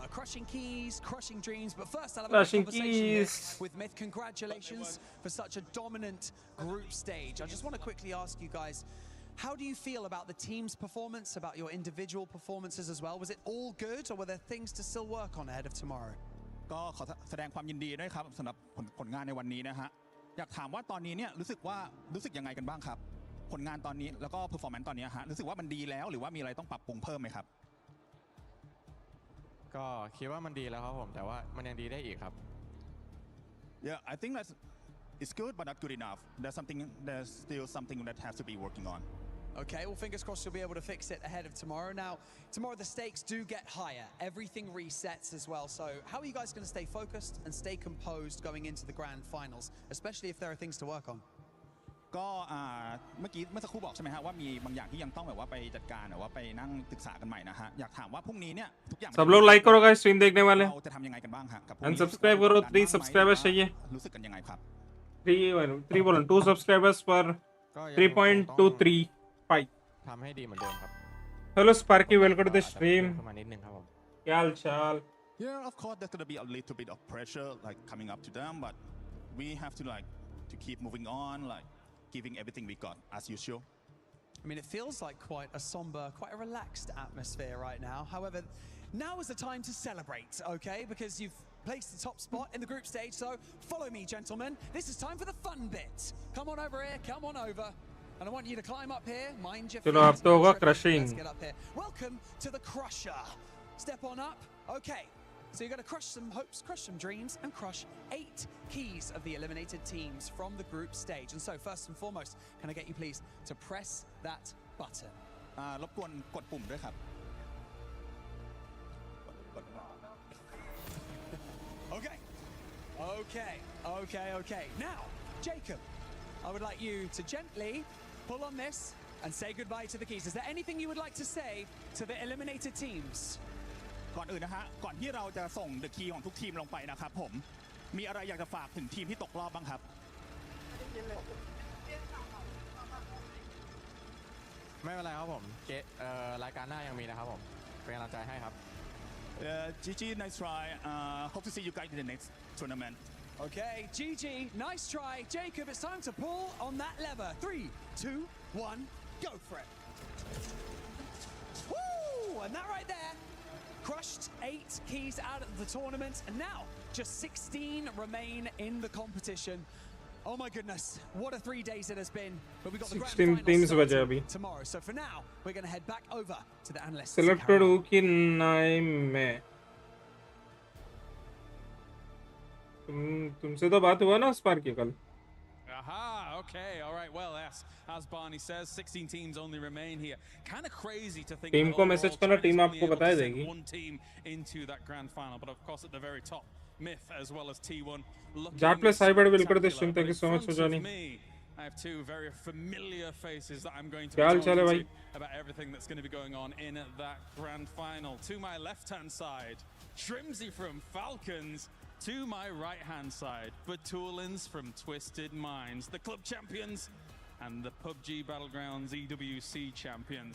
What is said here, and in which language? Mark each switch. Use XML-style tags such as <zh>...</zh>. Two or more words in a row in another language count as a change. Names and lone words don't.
<en>Crushing keys, crushing dreams. But first, I'll have Crushing a conversation here keys. with Myth. Congratulations for such a dominant group stage. I just want to quickly ask you guys, how do you feel about the team's performance, about your individual performances as well? Was it all good, or were there things to still work on ahead of tomorrow?</en> <th>ก็ขอแสดงความยินดีด้วยครับสำหรับผลงานในวันนี้นะฮะอยากถามว่าตอนนี้เนี่ยรู้สึกยังไงกันบ้างครับผลงานตอนนี้แล้วก็เพอร์ฟอร์แมนซ์ตอนนี้ฮะรู้สึกว่ามันดีแล้วหรือว่ามีอะไรต้องปรับปรุงเพิ่มไหมครับ ก็คิดว่ามันดีแล้วครับผมแต่ว่ามันยังดีได้อีกครับ</th> <en>Yeah, I think it's good but not good enough. There's still something that has to be working on. Okay, well, fingers crossed you'll be able to fix it ahead of tomorrow. Now, tomorrow the stakes do get higher. Everything resets as well. So how are you guys going to stay focused and stay composed going into the grand finals, especially if there are things to work on?</en> <th>ก็เมื่อสักครู่บอกใช่ไหมฮะว่ามีบางอย่างที่ยังต้องแบบว่าไปจัดการหรือว่าไปนั่งศึกษากันใหม่นะฮะอยากถามว่าพรุ่งนี้เนี่ยทุกอย่าง</th> <hi>सब लोग लाइक करो</hi> <en>guys stream</en> <hi>देखने वाले</hi> <th>เราจะทำยังไงกันบ้างฮะกับ</th> <hi>अनसब्सक्राइब करो 3 सब्सक्राइबर्स चाहिए</hi> <th>รู้สึกกันยังไงครับ</th> <hi>3 बोलो 2 सब्सक्राइबर्स पर 3.235</hi> <th>ทำให้ดีเหมือนเดิมครับ</th> <en>Hello Sparky welcome to the stream</en> <th>ประมาณนิดนึงครับผม</th> <hi>क्या हाल चाल</hi> <en>Yeah, of course there's going to be a little bit of pressure like coming up to them, but we have to keep moving on, like giving everything we got as usual. I mean, it feels like quite a somber, quite a relaxed atmosphere right now. However, now is the time to celebrate, okay? Because you've placed the top spot in the group stage, so follow me, gentlemen. This is time for the fun bit. Come on over here, come on over. And I want you to climb up here, mind your</en> <hi>चलो अब तो होगा crushing.</hi> <en>Let's get up here. Welcome to the Crusher. Step on up. Okay. So you're going to crush some hopes, crush some dreams, and crush 8 keys of the eliminated teams from the group stage. And so, first and foremost, can I get you please to press that button?</en> <th>รบกวนกดปุ่มด้วยครับ</th> <en>Okay. Now, Jacob, I would like you to gently pull on this and say goodbye to the keys. Is there anything you would like to say to the eliminated teams?</en> <th>ก่อนอื่นนะฮะก่อนที่เราจะส่ง</th> <en>the key</en> <th>ของทุกทีมลงไปนะครับผมมีอะไรอยากจะฝากถึงทีมที่ตกรอบบ้างครับ ไม่เป็นไรครับผมรายการหน้ายังมีนะครับผมเป็นกำลังใจให้ครับ</th> <en>GG nice try hope to see you guys in the next tournament Okay, GG, nice try. Jacob, it's time to pull on that lever. 3, 2, 1, go for it. Woo! And that right there crushed 8 keys out of the tournament, and now just 16 remain in the competition. Oh my goodness, what a 3 days it has been. But we've got the grand teams final starting tomorrow. So for now, we're going to head back over to the analysts.</en> <hi>सिलेक्टेड हूँ कि नहीं मैं तुमसे तो बात हुआ ना स्पार्की कल</hi> <en>Aha, okay, all right, well, as Barney says, 16 teams only remain here. Kind of crazy to think</en> <hi>टीम को मैसेज करना टीम आपको बताया जाएगी</hi> <en>one team into that grand final, but of course at the very top, Myth as well as T1 Jat plus Hybrid welcome to the stream thank you so much for joining I have 2 very familiar faces that I'm going to</en> <hi>क्या हाल</hi> <en>be</en> <hi>चाल है</hi> <en>talking</en> <hi>भाई</hi> <en>to about everything that's going to be going on in that grand final. To my left-hand side, Shrimsy from Falcons. To my right-hand side, Batulins from Twisted Minds, the club champions and the PUBG Battlegrounds EWC champions.</en>